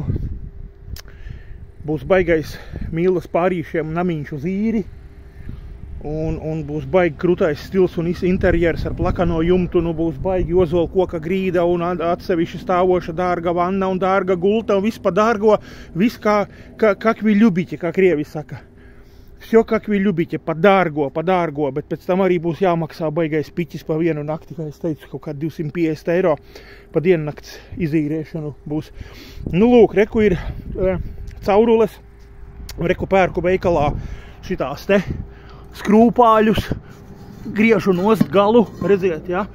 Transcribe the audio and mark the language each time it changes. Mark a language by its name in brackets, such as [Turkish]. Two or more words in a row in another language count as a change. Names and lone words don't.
[Latvian] Būs baigais Mīlas pārīšiem namiņš uz īri. Un būs baigi krutais stils un interjers ar plakano jumtu. Nu būs baigi ozola koka grīda un atsevišķi stāvoša dārga vanna un dārga gulta un viss pa dārgo. [Russian] Viss как вы любите, [Latvian] kā krievi saka. [Russian] Всё, как вы любите, [Latvian] pa dārgo, bet pēc tam arī būs jāmaksā baigais piķis pa vienu nakti, kā es teicu, kaut kā 250 eiro pa diennakts izīriešanu būs. Nu lūk, reku ir caurules, reku pērku veikalā šitās te skrūpāļus, griežu nost galu, redziet, ja?